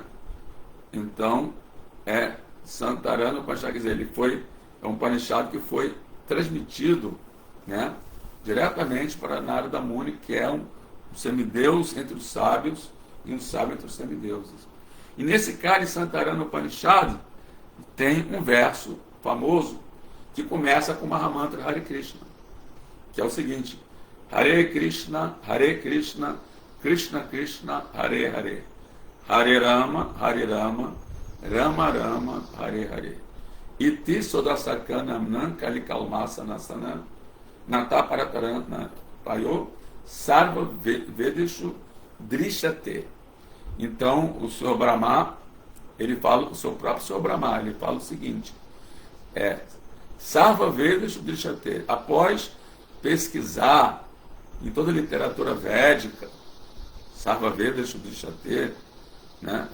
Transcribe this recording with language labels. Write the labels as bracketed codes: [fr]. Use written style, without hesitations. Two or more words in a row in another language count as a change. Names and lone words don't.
[pt] Então, Santarana Upanishad, quer dizer, é um Upanishad que foi transmitido, né, diretamente para Narada Muni, que é um semideus entre os sábios e um sábio entre os semideuses. E nesse Kali Santarana Upanishad tem um verso famoso que começa com o Mahamantra Hare Krishna, que é o seguinte: Hare Krishna, Krishna Krishna, Hare Hare, Hare Rama, Rama Rama, Hare Hare. [sa] इति षोडशकं नाम्नां कलिकल्मष नाशनम् नातःपरतरः उपायः सर्व वेदेषु दृश्यते. [pt] Então, o Senhor Brahma, ele fala, o seu próprio Senhor Brahma, ele fala o seguinte: [sa] सर्व वेदेषु दृश्यते. [pt] Após pesquisar em toda a literatura védica, [sa] सर्व वेदेषु दृश्यते, [pt] né?